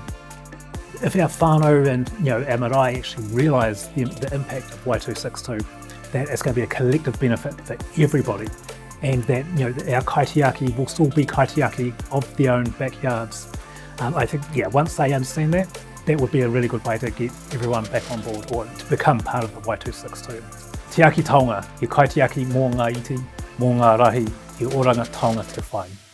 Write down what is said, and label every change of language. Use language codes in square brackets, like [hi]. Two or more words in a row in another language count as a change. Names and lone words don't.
[en] If our whānau and our marae actually realise the impact of Waitu62, that it's going to be a collective benefit for everybody, and that our kaitiaki will still be kaitiaki of their own backyards. I think once they understand that, that would be a really good way to get everyone back on board or to become part of the Waitu62. [mi] Te Aki Taonga, he kaitiaki mō ngā iti, mō ngā rahi, he oranga taonga te whai.